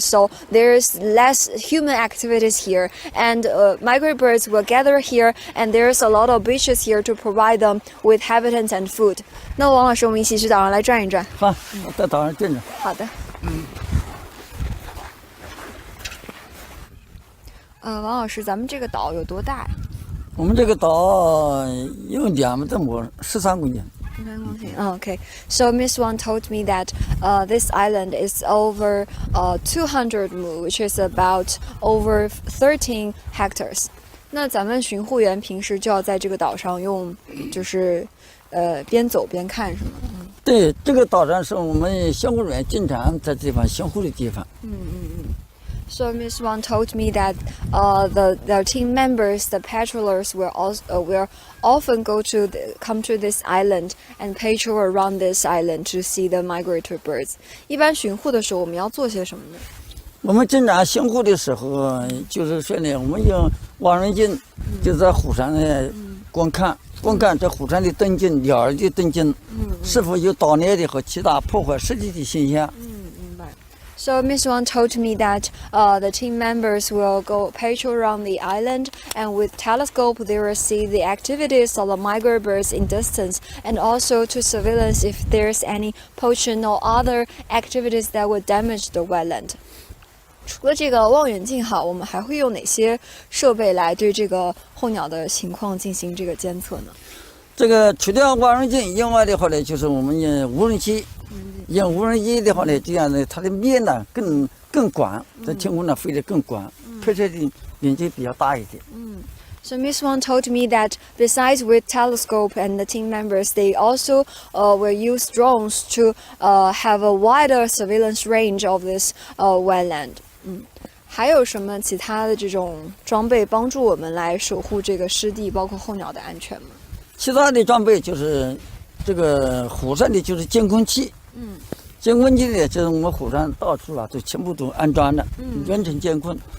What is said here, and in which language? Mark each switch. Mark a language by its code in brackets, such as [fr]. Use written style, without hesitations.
[en] So there is less human activities here, and migratory birds will gather here, and there's a lot of beaches here to provide them with habitats and food. [zh] 那王老师，我们一起去岛上来转一转。好，我在岛上转转。好的。王老师，咱们这个岛有多大呀？我们这个岛有2多亩，13公顷。 [en] Okay. So Miss Wang told me that this island is over 200 mu, which is about over 13 hectares. [zh] 那咱们巡护员平时就要在这个岛上用，就是边走边看，是吗？对，这个岛上是我们巡护员经常在这地方巡护的地方。 [en] So Miss Wang told me that the team members, the patrollers, will often come to this island and patrol around this island to see the migratory birds. [zh] 一般巡护的时候，我们要做些什么呢？我们经常巡护的时候，就是说呢，我们用望远镜就在湖上呢观看这湖上的动静、鸟儿的动静，是否有盗猎的和其他破坏实际的现象。 [en] So Miss Wang told me that the team members will go patrol around the island, and with telescope they will see the activities of the migratory birds in distance, and also to surveillance if there's any poaching or other activities that would damage the wetland. [zh] 除了这个望远镜好，我们还会用哪些设备来对这个候鸟的情况进行这个监测呢？这个除掉望远镜以外的话呢，就是我们用无人机。用无人机的话呢，这样呢，它的面呢更广，这天空呢飞得更广，拍摄的面积比较大一点。 [en] So Miss Wang told me that besides with telescope and the team members, they also will use drones to have a wider surveillance range of this wetland. [zh] 还有什么其他的这种装备帮助我们来守护这个湿地，包括候鸟的安全吗？其他的装备就是这个湖上的就是监控器。监控器呢，就是我们湖上到处都全部都安装了，远程监控。